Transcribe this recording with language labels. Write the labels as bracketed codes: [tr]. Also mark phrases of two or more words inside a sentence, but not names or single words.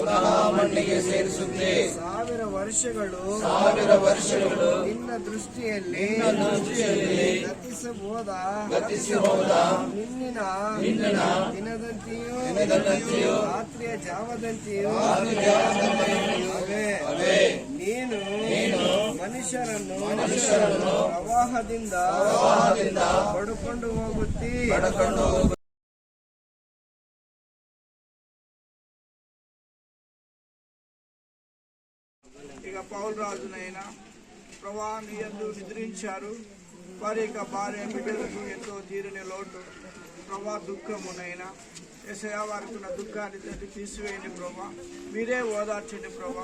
[kn] 1000 ವರ್ಷಗಳು ನಿನ್ನ ದೃಷ್ಟಿಯಲ್ಲಿ ಗತಿಸಬಹುದ ನಿನ್ನ ದಿನದಂತೆಯೂ ರಾತ್ರಿಯ ಜಾವದಂತೆಯೂ ನೀನು ಮನುಷ್ಯರನ್ನು ಪ್ರವಾಹದಿಂದ ಪಡುಕೊಂಡು ಹೋಗುತ್ತಿ. [te] ఇక పౌలు రాజునైనా ప్రభా నీ యందు నిద్రించారు, వారి యొక్క భార్య బిడ్డలకు ఎంతో తీరని లోటు, ప్రభా దుఃఖమునైనా యేసయ్య వారికి ఉన్న దుఃఖాన్ని తండ్రి తీసివేయండి ప్రభా, మీరే ఓదార్చండి ప్రభా.